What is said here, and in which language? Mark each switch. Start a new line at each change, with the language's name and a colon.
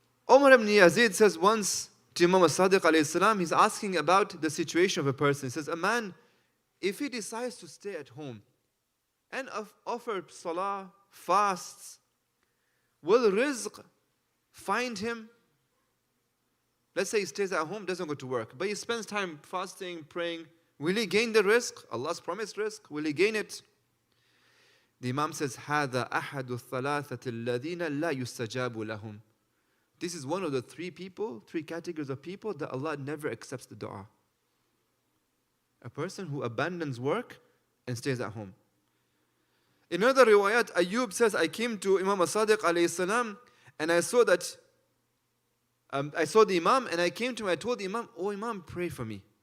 English: Umar ibn Yazid says once to Imam as-Sadiq alayhi salam, he's asking about the situation of a person. He says, a man, if he decides to stay at home and offer salah, fasts, will rizq find him? Let's say he stays at home, doesn't go to work, but he spends time fasting, praying. Will he gain the rizq? Allah's promised rizq. Will he gain it? The Imam says,
Arabic: هَذَا أَحَدُ الثَّلَاثَةِ الَّذِينَ لَا يُسْتَجَابُ لَهُمْ.
English: This is one of the three categories of people that Allah never accepts the dua. A person who abandons work and stays at home. In another riwayat, Ayyub says, I came to Imam as-Sadiq alayhi salam and I saw that I saw the Imam and I came to him, I told the Imam, oh Imam, pray for me.